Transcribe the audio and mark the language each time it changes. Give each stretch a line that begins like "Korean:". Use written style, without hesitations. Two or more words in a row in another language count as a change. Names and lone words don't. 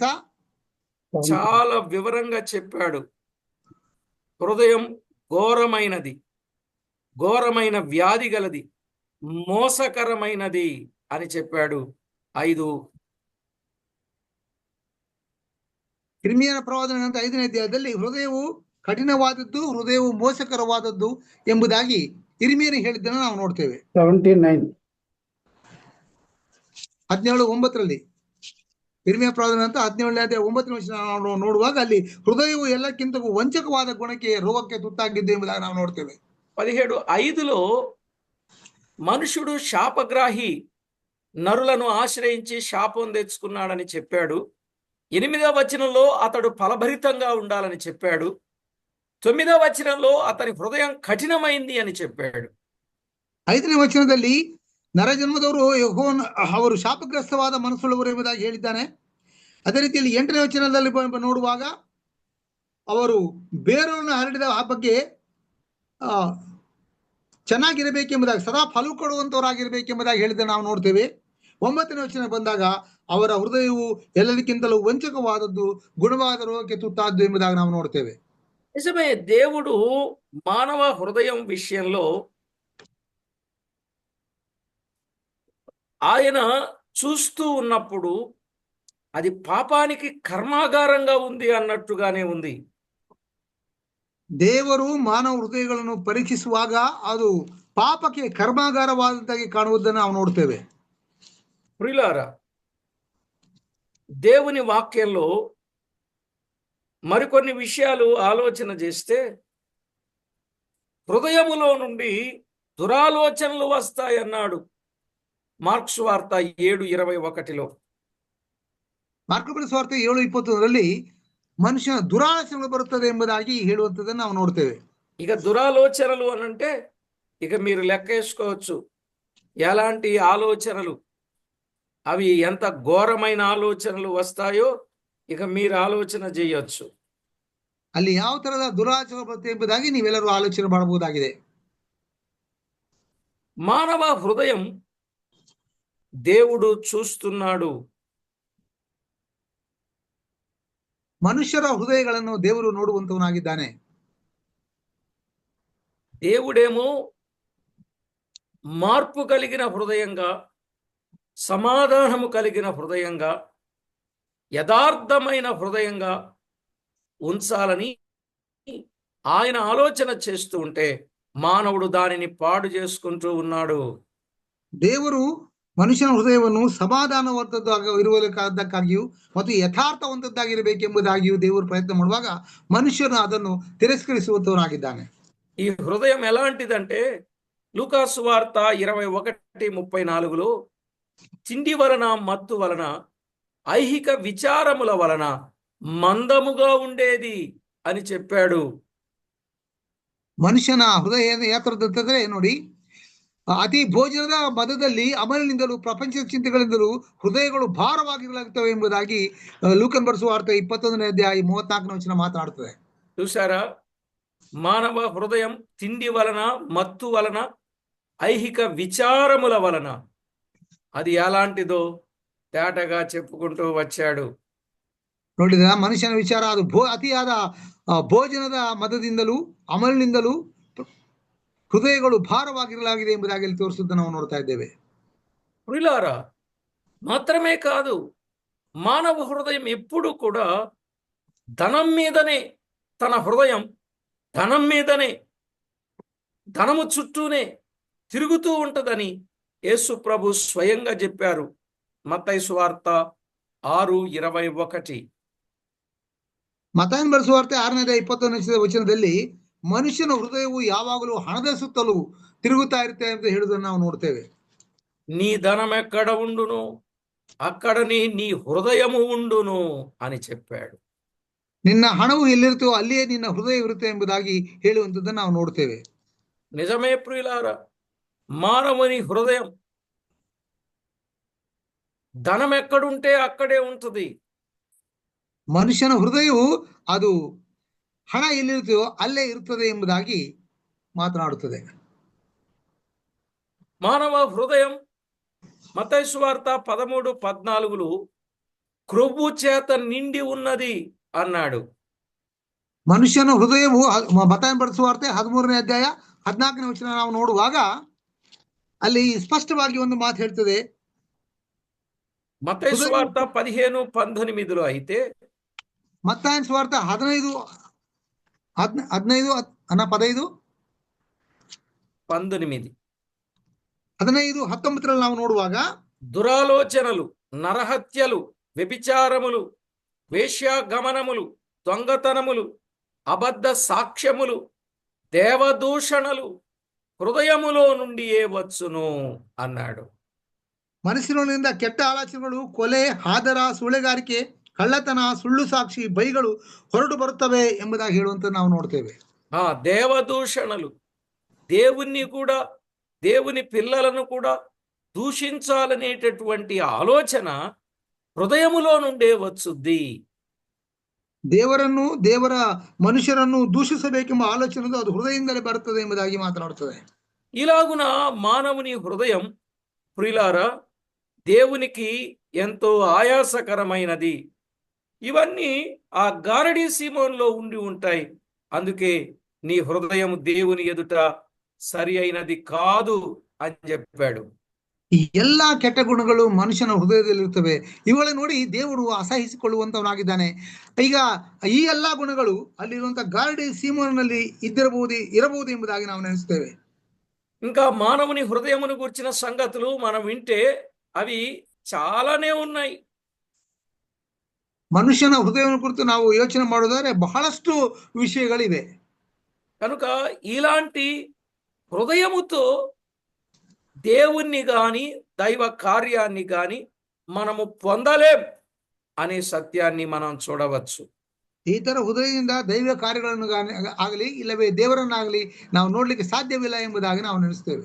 Telugu: చాలా వివరంగా చెప్పాడు. హృదయం ఘోరమైనది, ఘోరమైన వ్యాధి గలది, మోసకరమైనది అని చెప్పాడు. 5
Kannada: ಇರ್ಮಿಯನ ಪ್ರವಾದನೆ ಗ್ರಂಥ 5ನೇ ಅಧ್ಯಾಯದಲ್ಲಿ ಹೃದಯವು ಕಠಿಣವಾದದ್ದು, ಹೃದಯವು ಮೋಸಕರವಾದದ್ದು ಎಂಬುದಾಗಿ ಇರ್ಮಿಯನು ಹೇಳಿದ್ದನ್ನು ನಾವು ನೋಡ್ತೇವೆ. 17:9ರಲ್ಲಿ ಇರ್ಮಿಯ ಪ್ರವಾದನೆ ಗ್ರಂಥ 17ನೇ ಅಧ್ಯಾಯ 9ನೇ ವಚನ ನಾವು ನೋಡುವಾಗ ಅಲ್ಲಿ ಹೃದಯವು ಎಲ್ಲಕ್ಕಿಂತ ವಂಚಕವಾದ ಗುಣಕ್ಕೆ, ರೋಗಕ್ಕೆ ತುತ್ತಾಗಿದ್ದು ಎಂಬುದಾಗಿ ನಾವು ನೋಡ್ತೇವೆ.
Telugu: 17:5లో మనుషుడు శాపగ్రాహి, నరులను ఆశ్రయించి శాపం తెచ్చుకున్నాడని చెప్పాడు. 8వ వచనంలో అతడు ఫలభరితంగా ఉండాలని చెప్పాడు. 9వ వచనంలో అతని హృదయం కఠినమైంది అని చెప్పాడు.
Kannada: 5ನೇ ವಚನದಲ್ಲಿ ನರಜನ್ಮದವರು ಅವರು ಶಾಪಗ್ರಸ್ತವಾದ ಮನಸ್ಸುಳ್ಳವರು ಎಂಬುದಾಗಿ ಹೇಳಿದ್ದಾನೆ. ಅದೇ ರೀತಿಯಲ್ಲಿ 8ನೇ ವಚನದಲ್ಲಿ ನೋಡುವಾಗ ಅವರು ಬೇರನ್ನು ಹರಡಿದ ಆ ಬಗ್ಗೆ ಚೆನ್ನಾಗಿರಬೇಕೆಂಬುದಾಗಿ, ಸದಾ ಫಲ ಕೊಡುವಂತವರಾಗಿರ್ಬೇಕೆಂಬುದಾಗಿ ಹೇಳಿದ ನಾವು ನೋಡ್ತೇವೆ. 9ನೇ ವಚನ ಬಂದಾಗ ಅವರ ಹೃದಯವು ಎಲ್ಲದಕ್ಕಿಂತಲೂ ವಂಚಕವಾದದ್ದು, ಗುಣವಾದ ರೋಗಕ್ಕೆ ತುತ್ತಾದ್ದು ಎಂಬುದಾಗಿ ನಾವು ನೋಡ್ತೇವೆ.
Telugu: నిజమే, దేవుడు మానవ హృదయం విషయంలో ఆయన చూస్తూ ఉన్నప్పుడు అది పాపానికి కర్మాగారంగా ఉంది అన్నట్టుగానే ఉంది.
Kannada: ದೇವರು ಮಾನವ ಹೃದಯಗಳನ್ನು ಪರೀಕ್ಷಿಸುವಾಗ ಅದು ಪಾಪಕ್ಕೆ ಕರ್ಮಾಗಾರವಾದಂತಾಗಿ ಕಾಣುವುದನ್ನು ನಾವು ನೋಡ್ತೇವೆ.
Telugu: ప్రియులారా, దేవుని వాక్యంలో మరికొన్ని విషయాలు ఆలోచన చేస్తే, హృదయములో నుండి దురాలోచనలు వస్తాయన్నాడు మార్క్స్ వార్త 7:21.
Kannada: ಮಾರ್ಕಬರ ಸ್ವಾರ್ಥ 7:21 ಮನುಷ್ಯನ ದುರಾಲೋಚನೆಗಳು ಬರುತ್ತದೆ ಎಂಬುದಾಗಿ ಹೇಳುವಂಥದ್ದನ್ನು ನಾವು ನೋಡ್ತೇವೆ.
Telugu: ఇక దురాలోచనలు అనంటే ఇక మీరు లెక్కేసుకోవచ్చు ఎలాంటి ఆలోచనలు, అవి ఎంత ఘోరమైన ఆలోచనలు వస్తాయో ఇక మీరు ఆలోచన చేయొచ్చు.
Kannada: ಅಲ್ಲಿ ಯಾವ ತರದ ದುರಾಲೋಚನೆ ಬರುತ್ತೆ ಎಂಬುದಾಗಿ ನೀವೆಲ್ಲರೂ ಆಲೋಚನೆ ಮಾಡಬಹುದಾಗಿದೆ.
Telugu: మానవ హృదయం దేవుడు చూస్తున్నాడు.
Kannada: ಮನುಷ್ಯರ ಹೃದಯಗಳನ್ನು ದೇವರು ನೋಡುವಂತವನಾಗಿದ್ದಾನೆ.
Telugu: దేవుడేమో మార్పు కలిగిన హృదయంగా, సమాధానము కలిగిన హృదయంగా, యథార్థమైన హృదయంగా ఉంచాలని ఆయన ఆలోచన చేస్తూ ఉంటే మానవుడు దానిని పాడు చేసుకుంటూ ఉన్నాడు.
Kannada: ದೇವರು ಮನುಷ್ಯನ ಹೃದಯವನ್ನು ಸಮಾಧಾನವಂತದ್ದಾಗಿರುವುದಕ್ಕಾಗಿಯೂ ಮತ್ತು ಯಥಾರ್ಥವಂತದ್ದಾಗಿರಬೇಕೆಂಬುದಾಗಿಯೂ ದೇವರು ಪ್ರಯತ್ನ ಮಾಡುವಾಗ ಮನುಷ್ಯನು ಅದನ್ನು ತಿರಸ್ಕರಿಸುವಂತವನಾಗಿದ್ದಾನೆ.
Telugu: ఈ హృదయం ఎలాంటిదంటే లూకాసు వార్త 21:34 తిండి వలన, మత్తు వలన, ఐహిక విచారముల వలన మందముగా ఉండేది అని చెప్పాడు.
Kannada: ಮನುಷ್ಯನ ಹೃದಯ ಯಾತ್ರದಂತಂದ್ರೆ ನೋಡಿ, ಅತಿ ಭೋಜನದ ಮದದಲ್ಲಿ ಅಮಲಿನಿಂದಲೂ ಪ್ರಪಂಚದ ಚಿಂತೆಗಳಿಂದಲೂ ಹೃದಯಗಳು ಭಾರವಾಗಿರುತ್ತವೆ ಎಂಬುದಾಗಿ ಲೂಕನ್ ಬರೆಸುವ ವಾರ್ತೆ 21:34 ಮಾತನಾಡುತ್ತದೆ.
Telugu: చూసారా, మానవ హృదయం తిండి వలన, మత్తు వలన, ఐహిక విచారముల వలన అది ఎలాంటిదో తేటగా చెప్పుకుంటూ వచ్చాడు.
Kannada: ನೋಡಿದ ಮನುಷ್ಯನ ವಿಚಾರ ಅದು ಅತಿಯಾದ ಭೋಜನದ ಮದದಿಂದಲೂ ಅಮಲಿನಿಂದಲೂ ಹೃದಯಗಳು ಭಾರವಾಗಿರಲಾಗಿದೆ ಎಂಬುದಾಗಿ ಇಲ್ಲಿ ತೋರಿಸುವುದನ್ನು ನಾವು ನೋಡ್ತಾ ಇದ್ದೇವೆ.
Telugu: ప్రియులారా, మాత్రమే కాదు, మానవ హృదయం ఎప్పుడు కూడా ధనం మీదనే, తన హృదయం ధనం మీదనే, ధనము చుట్టూనే తిరుగుతూ ఉంటుందని యేసు ప్రభు స్వయంగా చెప్పారు. మత్తయి సువార్త 6:21.
Kannada: ಮತ್ತಾಯನ ಬರೆಸುವ ವಾರ್ತೆ 6:21 ಮನುಷ್ಯನ ಹೃದಯವು ಯಾವಾಗಲೂ ಹಣದ ಸುತ್ತಲೂ ತಿರುಗುತ್ತಾ ಇರುತ್ತೆ ಅಂತ ಹೇಳುವುದನ್ನು ನಾವು ನೋಡ್ತೇವೆ.
Telugu: నీ ధనం ఎక్కడ ఉండును అక్కడని నీ హృదయము ఉండును అని చెప్పాడు.
Kannada: ನಿನ್ನ ಹಣವು ಎಲ್ಲಿರುತ್ತೋ ಅಲ್ಲಿಯೇ ನಿನ್ನ ಹೃದಯ ಇರುತ್ತೆ ಎಂಬುದಾಗಿ ಹೇಳುವಂಥದ್ದನ್ನು ನಾವು ನೋಡ್ತೇವೆ.
Telugu: నిజమే ప్రియులారా, మానవుని హృదయం ధనం ఎక్కడుంటే అక్కడే ఉంటుంది.
Kannada: ಮನುಷ್ಯನ ಹೃದಯವು ಅದು ಹಣ ಎಲ್ಲಿರುತ್ತೋ ಅಲ್ಲೇ ಇರುತ್ತದೆ ಎಂಬುದಾಗಿ ಮಾತನಾಡುತ್ತದೆ.
Telugu: మానవ హృదయం మత్తయి సువార్త 13:14 క్రొవ్వు చేత నిండి ఉన్నది అన్నాడు.
Kannada: ಮನುಷ್ಯನ ಹೃದಯವು ಮತ್ತಾಯನ ಬರೆಸುವ ವಾರ್ತೆ 13:14 ನಾವು ನೋಡುವಾಗ ಅಲ್ಲಿ ಸ್ಪಷ್ಟವಾಗಿ ಒಂದು ಮಾತು ಹೇಳ್ತದೆ.
Telugu: మత్తయి సువార్త 15:19 అయితే
Kannada: ಮತ್ತಾಯನ ಸುವಾರ್ತೆ 15:19 ನಾವು ನೋಡುವಾಗ
Telugu: దురాలోచనలు, నరహత్యలు, వ్యభిచారములు, వేశ్యాగమనములు, దొంగతనములు, అబద్ధ సాక్ష్యములు, దేవదూషణలు హృదయములో నుండియే వచ్చును అన్నాడు.
Kannada: ಮನಸ್ಸಿನೊಳಗಿಂದ ಕೆಟ್ಟ ಆಲೋಚನೆಗಳು, ಕೊಲೆ, ಹಾದರ, ಸುಳ್ಳೆಗಾರಿಕೆ, ಕಳ್ಳತನ, ಸುಳ್ಳು ಸಾಕ್ಷಿ, ಬೈಗಳು ಹೊರಟು ಬರುತ್ತವೆ ಎಂಬುದಾಗಿ ಹೇಳುವಂತ ನಾವು ನೋಡ್ತೇವೆ.
Telugu: దేవదూషణలు, దేవుణ్ణి కూడా, దేవుని పిల్లలను కూడా దూషించాలనేటటువంటి ఆలోచన హృదయములో నుండే వచ్చుద్ది.
Kannada: ದೇವರನ್ನು, ದೇವರ ಮನುಷ್ಯರನ್ನು ದೂಷಿಸಬೇಕೆಂಬ ಆಲೋಚನೆ ಅದು ಹೃದಯದಿಂದಲೇ ಬರುತ್ತದೆ ಎಂಬುದಾಗಿ ಮಾತನಾಡುತ್ತದೆ.
Telugu: ఇలాగున మానవుని హృదయం ప్రియులారా దేవునికి ఎంతో ఆయాసకరమైనది. ఇవన్నీ ఆ గారడీ సీమోన్లో ఉండి ఉంటాయి. అందుకే నీ హృదయం దేవుని ఎదుట సరి అయినది కాదు అని చెప్పాడు.
Kannada: ಈ ಎಲ್ಲಾ ಕೆಟ್ಟ ಗುಣಗಳು ಮನುಷ್ಯನ ಹೃದಯದಲ್ಲಿರುತ್ತವೆ. ಇವುಗಳ ನೋಡಿ ದೇವರು ಅಸಹಿಸಿಕೊಳ್ಳುವಂತವನಾಗಿದ್ದಾನೆ. ಈಗ ಈ ಎಲ್ಲಾ ಗುಣಗಳು ಅಲ್ಲಿರುವಂತಹ ಗಾರಡಿ ಸೀಮೋನಲ್ಲಿ ಇರಬಹುದು ಎಂಬುದಾಗಿ ನಾವು ನೆನೆಸ್ತೇವೆ.
Telugu: ఇంకా మానవుని హృదయమును గురించిన సంగతులు మనం వింటే అవి చాలానే ఉన్నాయి.
Kannada: ಮನುಷ್ಯನ ಹೃದಯವನ್ನು ಕುರಿತು ನಾವು ಯೋಚನೆ ಮಾಡೋದಾದ್ರೆ ಬಹಳಷ್ಟು ವಿಷಯಗಳಿವೆ.
Telugu: కనుక ఇలాంటి హృదయముతో దేవుణ్ణి గాని దైవ కార్యాన్ని గాని మనము పొందలేం అనే సత్యాన్ని మనం చూడవచ్చు.
Kannada: ಈ ತರ ಹೃದಯದಿಂದ ದೈವ ಕಾರ್ಯಗಳನ್ನು ಆಗಲಿ ಇಲ್ಲವೇ ದೇವರನ್ನಾಗಲಿ ನಾವು ನೋಡ್ಲಿಕ್ಕೆ ಸಾಧ್ಯವಿಲ್ಲ ಎಂಬುದಾಗಿ ನಾವು ನೆನೆಸ್ತೇವೆ.